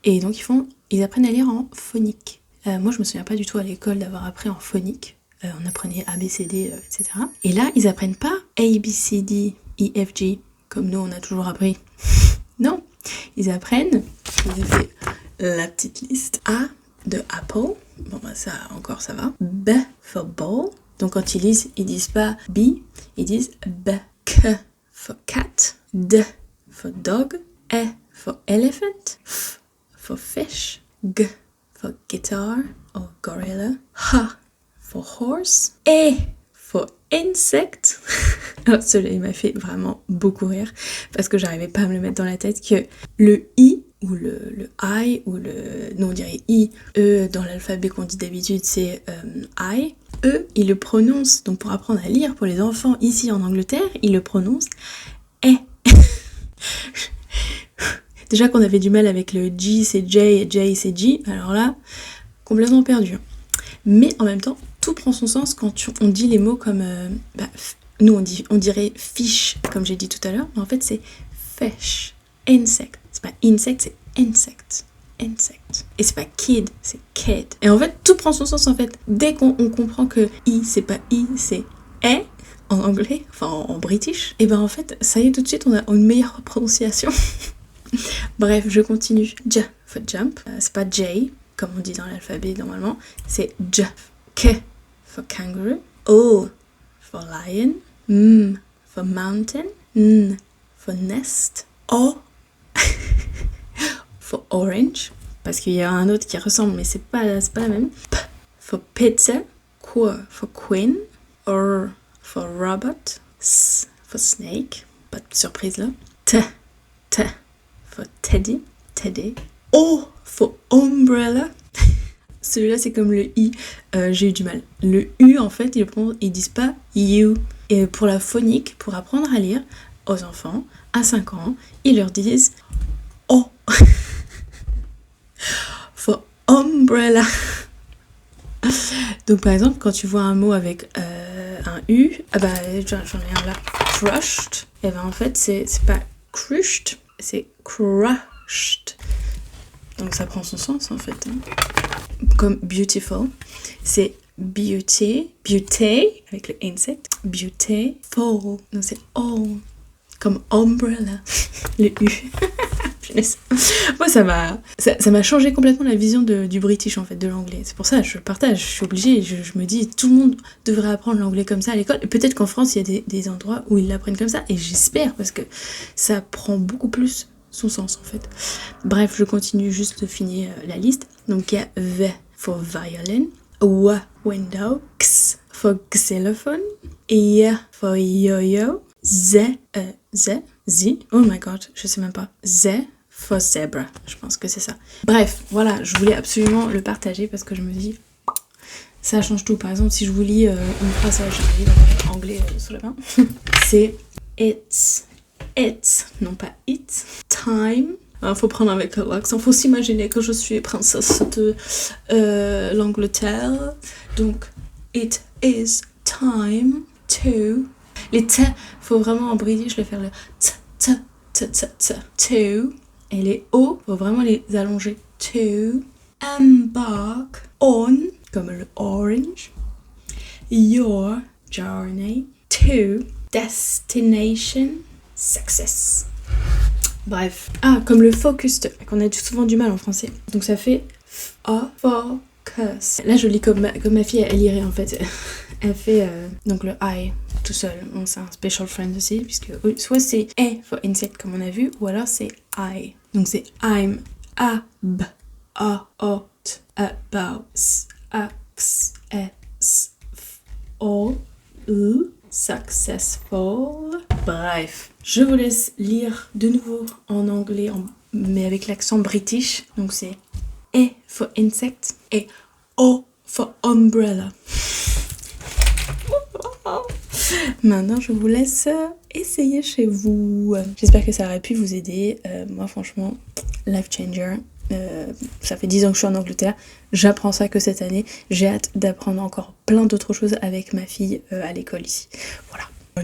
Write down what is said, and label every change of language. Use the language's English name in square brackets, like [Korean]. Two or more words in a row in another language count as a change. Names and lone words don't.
[French] Et donc ils apprennent à lire en phonique. Moi, je me souviens pas du tout à l'école d'avoir appris en phonique. On apprenait A, B, C, D, etc. Et là, ils apprennent pas A, B, C, D, E, F, G, comme nous, on a toujours appris. Non, ils apprennent, je vous ai fait la petite liste. A de apple, bon bah ça encore ça va. [English] B for ball. [French] Donc quand ils lisent, ils disent pas B, ils disent B. [English] K for cat, D for dog, E for elephant, F for fish, G for guitar or gorilla, H for horse, E for insect. [French] Alors celui-là il m'a fait vraiment beaucoup rire parce que j'arrivais pas à me le mettre dans la tête que le I ou le I ou le... non on dirait I, E dans l'alphabet qu'on dit d'habitude c'est I. Eux, ils le prononcent, donc pour apprendre à lire pour les enfants ici en Angleterre, ils le prononcent E. Déjà qu'on avait du mal avec le G c'est J et J c'est G, alors là, complètement perdu. Mais en même temps, tout prend son sens quand on dit les mots comme... nous on dirait fish, comme j'ai dit tout à l'heure, mais en fait c'est fish, insect. C'est pas insect, c'est insect. Insect. Et c'est pas kid, c'est kid. Et en fait, tout prend son sens en fait. Dès qu'on comprend que I, c'est pas I, c'est E en anglais, enfin en british, et ben en fait, ça y est, tout de suite, on a une meilleure prononciation. Bref, je continue. [English] J for jump. [French] C'est pas J, comme on dit dans l'alphabet normalement, c'est J. [English] K for kangaroo. O for lion. M for mountain. N for nest. O for orange, [French] parce qu'il y a un autre qui ressemble, mais c'est pas la même. [English] P for pizza, Q for queen, R for robot, S for snake, [French] pas de surprise là. [English] T for teddy, O for umbrella. [French] Celui-là c'est comme le I, j'ai eu du mal. Le U en fait, ils disent pas you. Et pour la phonique, pour apprendre à lire aux enfants à 5 ans, ils leur disent O. [English] For umbrella. [French] Donc par exemple quand tu vois un mot avec un U, j'en ai un là, crushed, et ben en fait c'est pas crushed, c'est crushed. Donc ça prend son sens en fait. Comme beautiful, c'est beauty avec le insect, beautiful. Donc c'est all, comme umbrella, le U. Moi ça m'a changé complètement la vision du british en fait, de l'anglais. C'est pour ça je partage, je suis obligée, je me dis tout le monde devrait apprendre l'anglais comme ça à l'école. Et peut-être qu'en France il y a des endroits où ils l'apprennent comme ça, et j'espère, parce que ça prend beaucoup plus son sens en fait. Bref, je continue juste de finir la liste. Donc il y a [English] V for violin, W window, X for xylophone, Y for yo-yo, Z, oh my god, [French] je sais même pas, [English] Z for zebra, [French] je pense que c'est ça. Bref, voilà, je voulais absolument le partager parce que je me dis, ça change tout. Par exemple, si je vous lis une phrase, j'ai un livre anglais sous la main, c'est it's, non pas it, time. Il faut prendre avec l'accent, faut s'imaginer que je suis princesse de l'Angleterre. Donc, [English] it is time to... [French] Les t, faut vraiment en british le faire le to. Et les o, faut vraiment les allonger. [English] To embark on, [French] comme le orange, [English] your journey to destination success. [French] Bref. Ah, comme le focused, qu'on a souvent du mal en français. Donc ça fait focus. Là, je lis comme ma fille, elle lirait en fait. Elle fait donc le I tout seul. Bon, c'est un [English] special friend [French] aussi, puisque soit c'est [English] E for insect [French] comme on a vu, ou alors c'est I. Donc c'est I'm about x, x, s, f, o, u, successful. Bref, je vous laisse lire de nouveau en anglais, mais avec l'accent british. Donc c'est [English] E for insect [French] et [English] O for umbrella. [French] Maintenant, je vous laisse essayer chez vous. J'espère que ça aurait pu vous aider. Moi, franchement, [English] life changer. [French] Ça fait 10 ans que je suis en Angleterre. J'apprends ça que cette année. J'ai hâte d'apprendre encore plein d'autres choses avec ma fille à l'école ici.